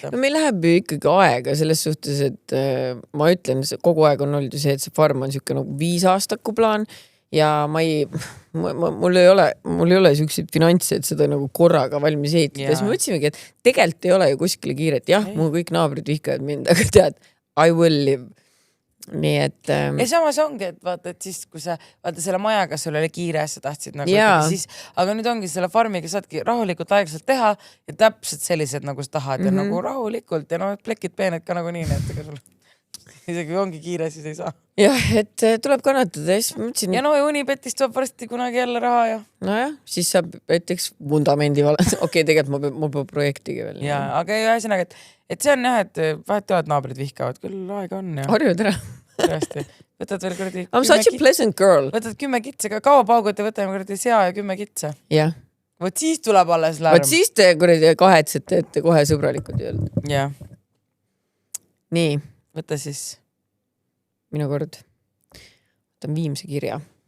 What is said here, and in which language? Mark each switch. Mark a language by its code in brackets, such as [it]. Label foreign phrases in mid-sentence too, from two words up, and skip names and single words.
[et] No meil läheb ju ikkagi aega selles suhtes, et ma ütlen, kogu aeg on olnud ju see, et see farm on siuke nagu 5 aastaku plaan ja mul ei ole siukseid finantse, et seda nagu korraga valmis ehitada. Siis me mõtlesimegi, et tegelikult ei ole ju kuskile kiiret. Jah, mu kõik naabrid vihkavad mind, aga tead, [en] I will live. [et] Nii et ja samas ongi, et vaata, et siis kui sa vaata selle majaga sul oli kiire, sa tahtsid nagu siis, aga nüüd ongi selle farmiga saadki rahulikult aeglaselt teha ja täpselt sellised nagu sa tahad ja nagu rahulikult ja plekid peened ka nagu nii, et ega sul isegi ongi kiire, siis ei saa. Jah, et tuleb kannatada ja siis mõtlesin. Ja unipetist tuleb varsti kunagi jälle raha ja. Nojah, siis saab näiteks vundamendi valada. Okei, tegelikult ma peab projektigi veel. Ja, aga ühesõnaga, et see on jah, et vahet teavad naabrid vihkavad, küll aega on ja. Harjud ära. Tõesti. Võtad veel kuradi. [en] I'm such a pleasant girl. [et] Võtad 10 kitsa, kaua paugud ja võtame kuradi sea ja 10 kitsa. Jah. Võt siis tuleb alles lärm. Võt siis te kuradi kahetsete, et kohe sõbralikud ei olnud. Jah. Nii. Võta siis. Minu kord. Võtan viimse kirja.